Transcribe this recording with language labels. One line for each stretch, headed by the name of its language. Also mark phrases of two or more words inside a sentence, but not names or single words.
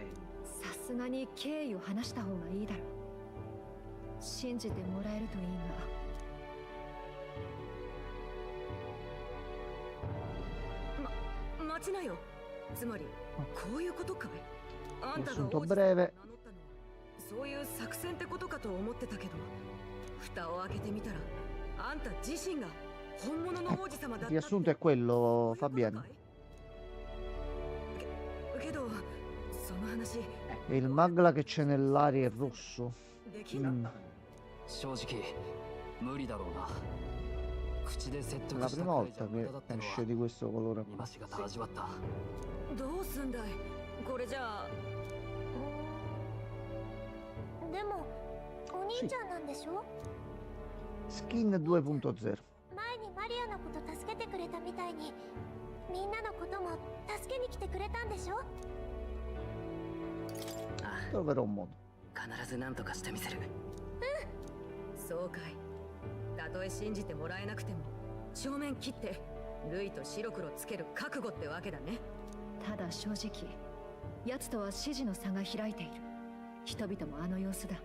Japanese: さすがに経緯を話した方がいいだろう。信じてもらえるといいが。待ちなよ。つまりこういうことかい。あんたが
Italian: Assunto
Japanese: 王子様を
Italian: breve.
Japanese: 名乗ったのはそういう作戦ってことかと思ってたけど、蓋を開けてみたらあんた自身が本物の王子様だった。
Italian: Il riassunto è quello, Fabiano.
Japanese: けどその話
Italian: E il magla che c'è nell'aria è rosso.
Japanese: できな Mm. 正直無理だろうな。口で説
Italian: È
Japanese: 得
Italian: la
Japanese: した
Italian: prima
Japanese: くらいじゃ
Italian: volta
Japanese: 無駄
Italian: che
Japanese: だったの
Italian: esce
Japanese: は
Italian: di questo colore
Japanese: 今
Italian: qua.
Japanese: しがた味わった。どうすんだいこれじゃあ。でもお兄ちゃんなんでしょ
English: Skin 2.0.
Japanese: 前にマリアのこと助けてくれたみたいにみんなのことも助けに来てくれたんでしょ
Italian: Troverò un modo.
Japanese: 必ず何とかしてみせる。そうかい。たとえ信じてもらえなくても正面切ってルイと白黒つける覚悟ってわけだね。ただ正直奴とは支持の差が開いている。人々もあの様子だ。